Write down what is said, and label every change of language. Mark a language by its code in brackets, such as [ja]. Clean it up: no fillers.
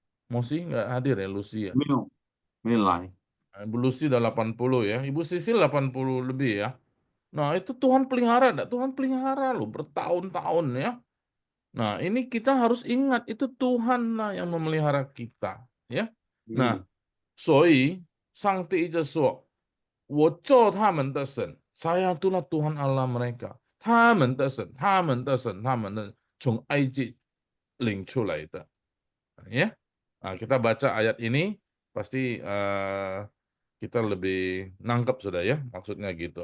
[id] Mosi nggak hadir ya Lucy ya. [zh] 没有来。 [id] Ibu Lucy udah 80 ya. Ibu Sisil 80 lebih ya. Nah, itu Tuhan pelihara, Tuhan pelihara loh bertahun-tahun ya. Nah, ini kita harus ingat itu Tuhan lah yang memelihara kita, ya. [zh] Nah, 所以上帝一直说，我做他们的神， [id] saya itulah Tuhan Allah mereka， [zh] 他们的神，他们的神，他们的从埃及领出来的，ya. [id] Nah, kita baca ayat ini pasti kita lebih nangkep sudah ya, maksudnya gitu.